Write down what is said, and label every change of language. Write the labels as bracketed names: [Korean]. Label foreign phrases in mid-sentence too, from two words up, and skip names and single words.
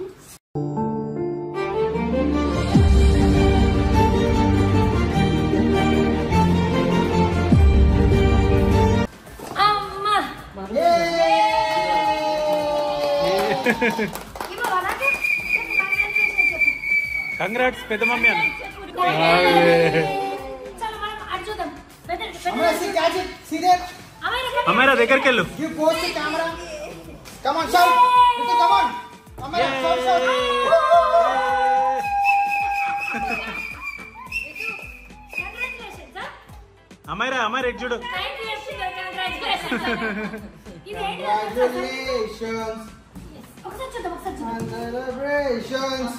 [Telugu] అమ్మా కంగ్రాట్స్ పెద్ద మమ్మీ అని. [English] Amara see catch it. See that? [Telugu] అమ్మాయిరా దగ్గరికి వెళ్ళు. [English] You post the camera. Come on shout. Ritu come on. Amara shout. [Telugu] అమ్మాయిరా ఎటు చూడు. [English] Congratulations. Celebrations.